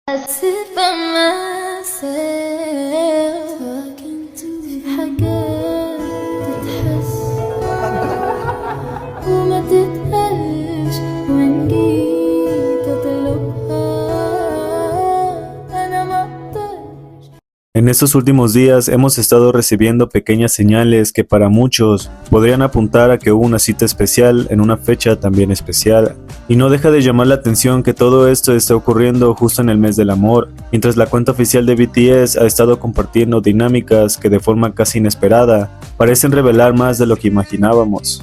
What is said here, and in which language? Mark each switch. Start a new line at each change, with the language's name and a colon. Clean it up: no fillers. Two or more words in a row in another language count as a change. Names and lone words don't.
English: sit by myself talking to
Arabic: في حاجات تتحس وما تتقالش وإن جيت أطلبها أنا ما أقدرش.
Spanish: En estos últimos días hemos estado recibiendo pequeñas señales que para muchos podrían apuntar a que hubo una cita especial en una fecha también especial. Y no deja de llamar la atención que todo esto está ocurriendo justo en el mes del amor, mientras la cuenta oficial de BTS ha estado compartiendo dinámicas que de forma casi inesperada parecen revelar más de lo que imaginábamos.